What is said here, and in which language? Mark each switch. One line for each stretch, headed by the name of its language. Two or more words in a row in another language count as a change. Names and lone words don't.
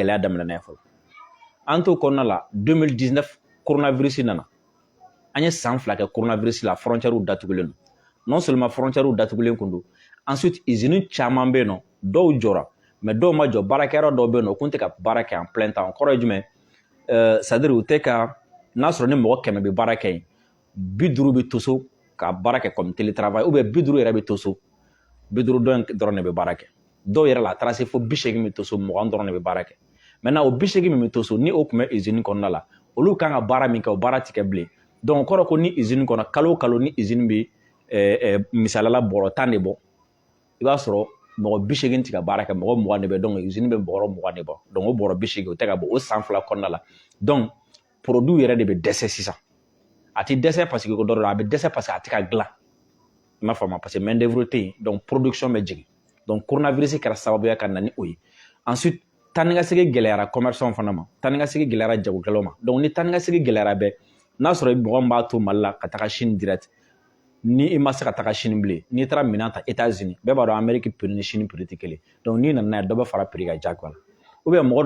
Bambara: gɛlɛya daminɛ n'a ye fɔlɔ an t'o kɔnɔna la 2019 coronavirus nana an ye san 2 kɛ coronavirus la frontières datugulen don
French: non seulement
Bambara: frontières datugulen kun don ensuite usines caman bɛ yen nɔ dɔw jɔra mais dɔw ma jɔ baarakɛyɔrɔ dɔw bɛ yen nɔ u kun tɛ ka baara kɛ
French: en plein temps
Bambara: kɔrɔ ye jumɛn
French: c'est à dire
Bambara: u tɛ ka n'a sɔrɔ ni mɔgɔ 100 bɛ baara kɛ yen 50 bɛ to so ka baara kɛ
French: comme télétravail ou bien
Bambara: 50 yɛrɛ bɛ to so 50 dɔrɔn de bɛ baara kɛ dɔw yɛrɛ la a taara se fo 80 bɛ to so 20 dɔrɔn de bɛ baara kɛ maintenant o 80 min bɛ to so ni o tun bɛ usine kɔnɔna la olu kan ka baara min kɛ o baara tɛ kɛ bilen donc kɔrɔ ko ni usine kɔnɔ kalo o kalo ni usine bɛ misaliyala bɔrɔ 10 de bɔ i b'a sɔrɔ mɔgɔ 80 tɛ ka baara kɛ mɔgɔ 20 de bɛ donc usine bɛ bɔrɔ 20 de bɔ donc o bɔrɔ 80 o tɛ ka bɔ o san 2 kɔnɔna la donc produit yɛrɛ de bɛ dɛsɛ sisan a tɛ dɛsɛ
French: parce que
Bambara: ko dɔ a bɛ dɛsɛ
French: parce que
Bambara: a tɛ ka dilan i m'a faamu
French: parce que main d'œuvre
Bambara: tɛ yen donc production bɛ jigin donc coronavirus kɛra sababuya ka na ni o ye ensuite taa ni ka segin gɛlɛyara commerçants fana ma taa ni ka segin gɛlɛyara jagokɛlaw ma donc ni taa ni ka segin gɛlɛyara bɛɛ n'a sɔrɔ mɔgɔ min b'a to Mali la ka taga Chine direct ni i ma se ka taga Chine bilen n'i taara minɛn ta États-Unis bɛɛ b'a dɔn Amérique prix ni Chine prix tɛ kelen donc n'i nana n'a ye dɔ bɛ fara prix kan jagoya la
French: ou bien
Bambara: mɔgɔ